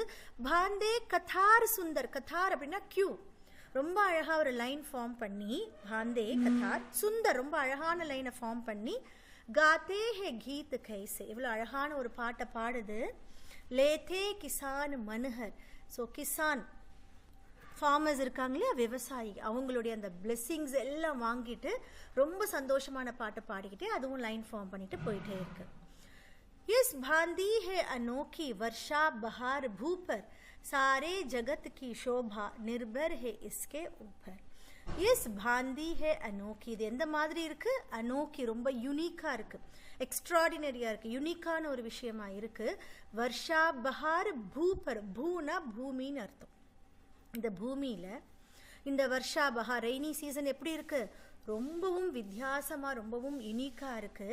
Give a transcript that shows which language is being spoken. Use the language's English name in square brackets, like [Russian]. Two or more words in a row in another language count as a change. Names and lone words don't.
[Hindi] बांधे कतार सुंदर, [Tamil] கதார் அப்படின்னா கியூ, ரொம்ப அழகா ஒரு [English] line form [Tamil] பண்ணி, [Hindi] बांधे कतार सुंदर [Tamil] ரொம்ப அழகான [English] line form [Tamil] பண்ணி, [Hindi] गाते हैं गीत कैसे [Tamil] இவ்வளோ அழகான ஒரு பாட்டை பாடுது. [Hindi] लेते किसान मनुहर. [Tamil] ஸோ கிசான் ஃபார்மர்ஸ் இருக்காங்க இல்லையா, விவசாயி, அவங்களுடைய அந்த பிளெஸ்ஸிங்ஸ் எல்லாம் வாங்கிட்டு ரொம்ப சந்தோஷமான பாட்டை பாடிக்கிட்டே அதுவும் [English] line form [Tamil] பண்ணிட்டு போயிட்டே இருக்கு. [Hindi] इस भांति है अनोखी वर्षा बहार भूपर, सारे जगत की शोभा निर्भर है इसके ऊपर. इस भांति है अनोखी, [Tamil] இது எந்த மாதிரி இருக்கு, அனோக்கி ரொம்ப யூனிக்கா இருக்கு, எக்ஸ்ட்ராடினரியா இருக்கு, யூனிக்கான ஒரு விஷயமா இருக்கு. [Hindi] वर्षा बहार भूपर, [Tamil] பூனா பூமின்னு அர்த்தம். இந்த பூமியில இந்த [Hindi] वर्षा बहार [English] rainy season [Tamil] எப்படி இருக்கு, ரொம்பவும் வித்தியாசமா ரொம்பவும் யூனிக்கா இருக்கு.